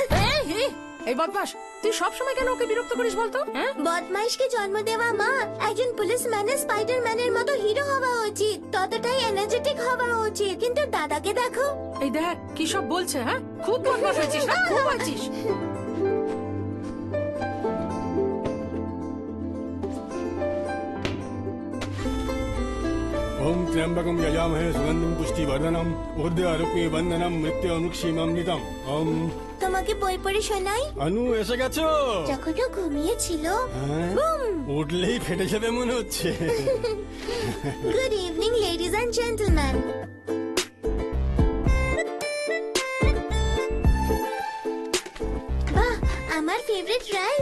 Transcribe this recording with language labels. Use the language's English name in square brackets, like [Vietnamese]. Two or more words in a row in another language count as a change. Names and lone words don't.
[Bangla] এই বদমাস, তুই সবসময় কেন ওকে বিরক্ত করিস বলতো? হ্যাঁ, বদমাইশকে জন্ম দেওয়া মা, একজন পুলিশ ম্যানের স্পাইডারম্যানের মতো হিরো হওয়া উচিত, ততটাই এনার্জেটিক হওয়া উচিত। কিন্তু দাদাকে দেখো। এই দেখ কি সব বলছে। হ্যাঁ, খুব বদমাস হয়েছিস না? খুব হয়েছিস। [Sanskrit] ओम त्र्यंबकम यजामहे सुगंधिम पुष्टिवर्धनम उर्ध्वरूपी बंधनम मृत्युमुक्षीममृतम। ओम। [Bangla] তোমাকে বই পড়ে শোনাই। অনু এসে গেছো? যখন ও ঘুমিয়েছিল। হ্যাঁ? বুম। উঠলেই ফেটে যাবে মনে হচ্ছে। [English] good evening ladies and gentleman. [Bangla] বাহ, আমার [English] favourite rice.